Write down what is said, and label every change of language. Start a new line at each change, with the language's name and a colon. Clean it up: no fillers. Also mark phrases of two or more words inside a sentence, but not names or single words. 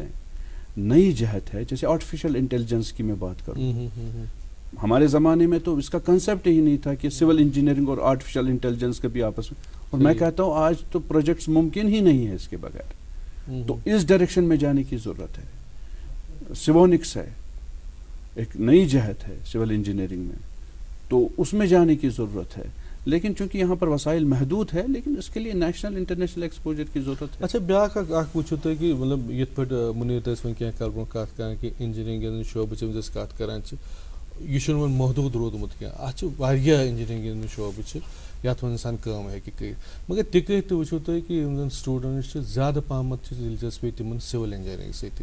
Urdu: نئی جہت ہے, جیسے
English: artificial intelligence
Urdu: کی میں بات کروں, ہمارے زمانے میں تو اس کا کنسیپٹ ہی نہیں تھا کہ
English: civil engineering
Urdu: اور
English: artificial intelligence
Urdu: کبھی آپس میں, اور میں کہتا ہوں آج تو پروجیکٹس ممکن ہی نہیں ہے اس کے بغیر. تو اس ڈائریکشن میں جانے کی ضرورت ہے. سیوونکس ہے, ایک نئی جہت ہے
English: civil engineering
Urdu: میں, تو اس میں جانے کی ضرورت ہے. لیکن چونکہ یہاں پر وسائل محدود ہے, لیکن اس کے لیے
English: national international exposure
Urdu: کی ضرورت ہے.
Kashmiri: اچھا بیاکھ اکھ وچھو تُہۍ کہ مطلب یتھ پٲٹھۍ مُنیٖر تہِ ٲسۍ وۄنۍ کینٛہہ کال برونٛہہ کتھ کران کہ انجینئرنگ شعبہٕ یِم أسۍ کتھ کران چھِ یہِ چھُنہٕ وۄنۍ محدوٗد روٗدمُت کینٛہہ. اتھ چھِ واریاہ انجینئرنگ شعبہٕ چھِ یتھ منٛز انسان کٲم ہیٚکہِ کٔرِتھ, مگر تہِ کٔرِتھ تہِ وٕچھو تُہۍ کہ یِم زن سٹوٗڈنٛٹس چھِ زیادٕ پہمتھ چھِ دلچسپی تِمن
English: civil engineering
Kashmiri: سۭتی.